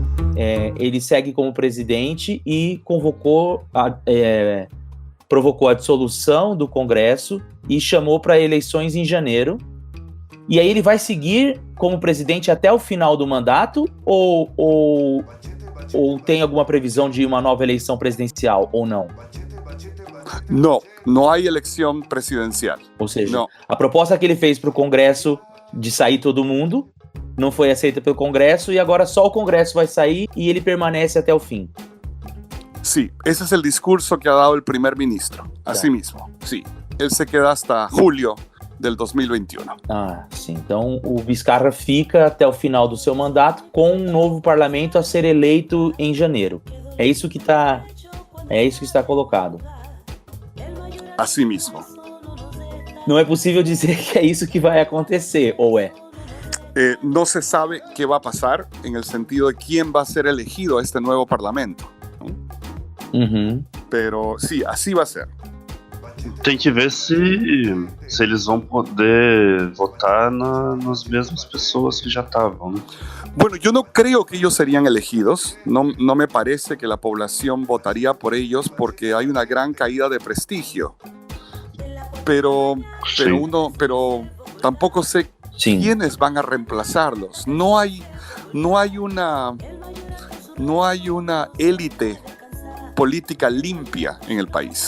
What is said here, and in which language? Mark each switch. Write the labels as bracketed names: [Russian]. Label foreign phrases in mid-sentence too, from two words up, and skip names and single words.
[Portuguese] Ele segue como presidente e provocou a dissolução do Congresso e chamou para eleições em janeiro. E aí ele vai seguir como presidente até o final do mandato ou tem alguma previsão de uma nova eleição presidencial ou não? [Spanish] No hay elección presidencial. [Portuguese] Ou seja, a proposta que ele fez para o Congresso de sair todo mundo não foi aceita pelo Congresso e agora só o Congresso vai sair e ele permanece até o fim. [Spanish] Sí, ese es el discurso que ha dado el primer ministro, así mismo. Sí, él se queda hasta julio del 2021. [Portuguese] Sim. Então o Vizcarra fica até o final do seu mandato com um novo parlamento a ser eleito em janeiro. É isso que está colocado. [Spanish] Así mismo. [Portuguese] Não é possível dizer que é isso que vai acontecer, ou é? [Spanish] No se sabe qué va a pasar en el sentido de quién va a ser elegido a este nuevo parlamento. Pero sí, así va a ser. [Portuguese] Tem que ver se eles vão poder votar nas mesmas pessoas que já estavam, né? [Spanish] Bueno, yo no creo que ellos serían elegidos. No me parece que la población votaría por ellos porque hay una gran caída de prestigio. Pero tampoco sé quiénes van a reemplazarlos. No hay una élite política limpia en el país.